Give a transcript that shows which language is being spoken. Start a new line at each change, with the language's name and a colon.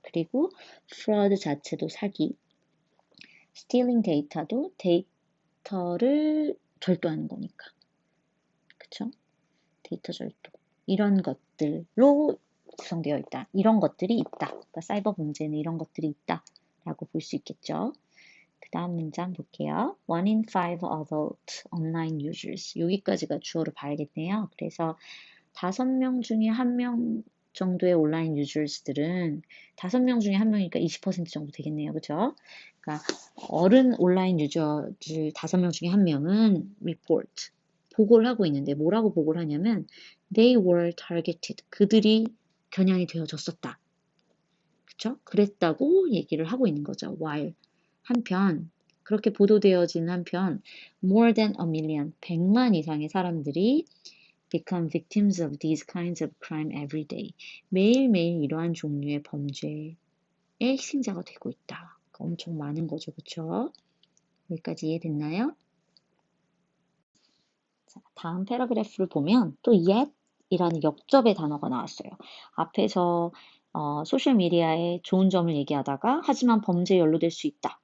Korean: 그리고 fraud 자체도 사기, stealing 데이터도 데이터를 절도하는 거니까. 그쵸? 데이터 절도. 이런 것들로 구성되어 있다. 이런 것들이 있다. 그러니까 사이버 범죄는 이런 것들이 있다. 라고 볼 수 있겠죠. 그 다음 문장 볼게요.
English: One in five adult online users.
Korean: 여기까지가 주어로 봐야겠네요. 그래서 5명 중에 1명 정도의 온라인 유저들은 5명 중에 1명이니까 20% 정도 되겠네요. 그죠? 그러니까 어른 온라인 유저들 5명 중에 1명은 report, 보고를 하고 있는데 뭐라고 보고를 하냐면
English: they were targeted.
Korean: 그들이 겨냥이 되어졌었다. 그쵸? 그랬다고 얘기를 하고 있는 거죠.
English: while
Korean: 한편 그렇게 보도되어진 한편
English: more than a million
Korean: 100만 이상의 사람들이
English: become victims of these kinds of crime every day.
Korean: 매일매일 이러한 종류의 범죄의 희생자가 되고 있다. 엄청 많은 거죠. 그쵸? 여기까지 이해됐나요? 자, 다음 패러그래프를 보면 또 yet 이라는 역접의 단어가 나왔어요. 앞에서 소셜미디어의 좋은 점을 얘기하다가 하지만 범죄에 연루될 수 있다.